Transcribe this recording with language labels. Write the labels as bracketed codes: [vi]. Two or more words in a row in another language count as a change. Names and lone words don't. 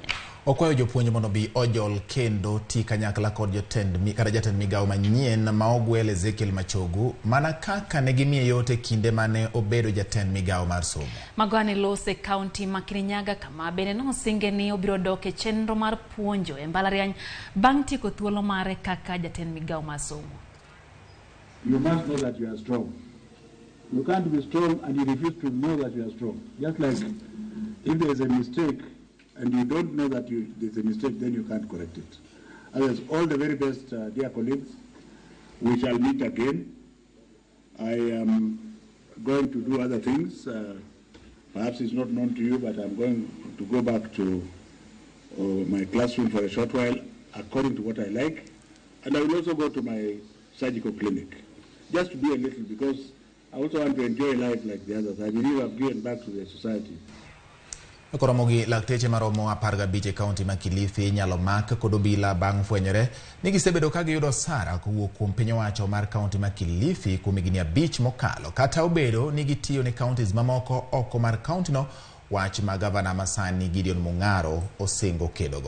[luo] Okwayo jopuonj mondo bi ojol kendo ti kanyakla kod jatend migawo manyien ma ogwel Ezekiel Machogu mana kaka ne gimiye yote kinde mane obedo jatend migawo mar somo. Magwane lose kaunti ma Kirinyaga kama bende nosinge ni obiro dok e chenro mar puonjo e mbalariany bang' tieko thuolo mare kaka jatend migawo mar somo. [en] You must know that you are strong. You can't be strong and you refuse to know that you are strong. Just like if there is a mistake and you don't know that there's a mistake, then you can't correct it. Otherwise, all the very best, dear colleagues. We shall meet again. I am going to do other things. Perhaps it's not known to you, but I'm going to go back to my classroom for a short while, according to what I like. And I will also go to my surgical clinic, just to be a little, because I also want to enjoy life like the others. I believe I've given back to the society. [luo] Ramogi lakteche maromo 15 kaunti ma Kilifi nyalo mak kod obila bang' fwenyore ni gisebedo ka giyudo sara kowuok kuom piny owacho mar kaunti ma Kilifi kuom higni 5 mokalo. Kata obedo ni gitiyo ne kauntis mamoko oko mar kaunti no, wach ma gavana masani Gideon Mung'aro osingo kedogo.